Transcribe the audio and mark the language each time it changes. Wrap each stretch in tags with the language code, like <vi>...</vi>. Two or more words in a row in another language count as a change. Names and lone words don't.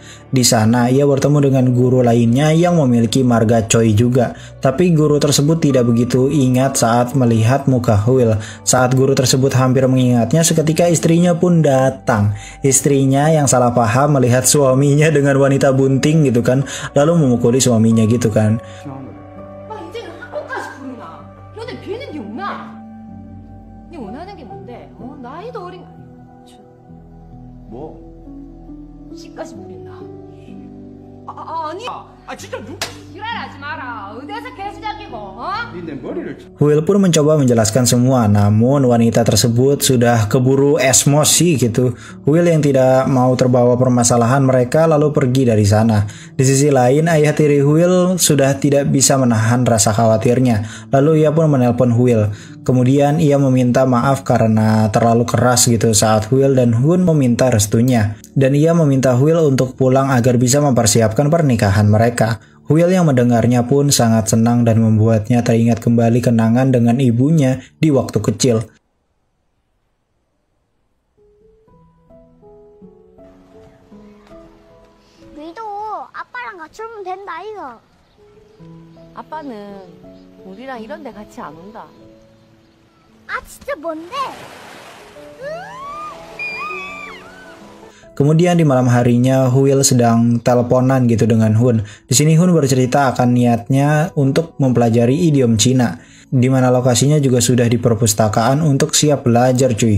<id>Di sana ia bertemu dengan guru lainnya yang memiliki marga Choi juga. Tapi guru tersebut tidak begitu ingat saat melihat muka Will. Saat guru tersebut hampir mengingatnya, seketika istrinya pun datang. Istrinya yang salah paham melihat suaminya dengan wanita bunting gitu kan, lalu memukuli suaminya gitu kan.</id> <ko>씨까지 모른다. 아니. 진짜 지랄하지 마라. 어디서 개수작이고, 내 머리를.</ko> <id>Will pun mencoba menjelaskan semua, namun wanita tersebut sudah keburu emosi gitu. Will yang tidak mau terbawa permasalahan mereka lalu pergi dari sana. Di sisi lain, ayah tiri Will sudah tidak bisa menahan rasa khawatirnya. Lalu ia pun menelpon Will. Kemudian ia meminta maaf karena terlalu keras gitu saat Will dan Hun meminta restunya. Dan ia meminta Will untuk pulang agar bisa mempersiapkan pernikahan mereka. Will yang mendengarnya pun sangat senang dan membuatnya teringat kembali kenangan dengan ibunya di waktu kecil.</id> <ko>위도 아빠랑 같이 오면 된다 이거. 아빠는 우리랑 이런 데 같이 안 온다. 아 진짜 뭔데?</ko> <id>Kemudian di malam harinya, Will sedang teleponan gitu dengan Hun. Di sini Hun bercerita akan niatnya untuk mempelajari idiom Cina, di mana lokasinya juga sudah di perpustakaan untuk siap belajar cuy.</id>